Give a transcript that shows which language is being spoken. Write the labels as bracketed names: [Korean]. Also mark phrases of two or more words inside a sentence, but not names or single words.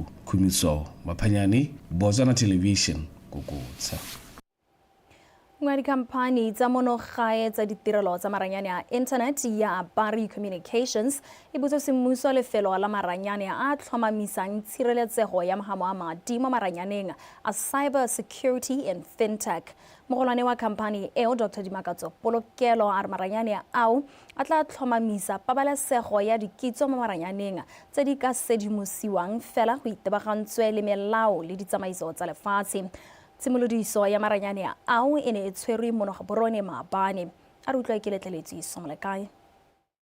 [Tswana] Khumiso Maphanyane, Botswana Television, Kokotsha. Ngwa dikhamphani tsa monogae tsa ditirelo tsa maranyane a internet ya Bari Communications e botse semmuso lefelo la maranyane a tlhomamisang tshireletsego ya mahamo a madi mo maranyaneng a [English] cyber security and fintech. [Tswana] Mogolwane wa khamphani eo Dr. Dimakatso Polokelo a re maranyane ao a tla tlhomamisa pabalesego ya dikitso mo maranyaneng tse di ka sedimosiwang fela go itebagantswe le melao le ditsamaiso tsa lefatshe. Tshimolodiso ya maranyane ao e ne e tshwerwe mo Borone maabane a re utlwa ke letleletswe Somolekae.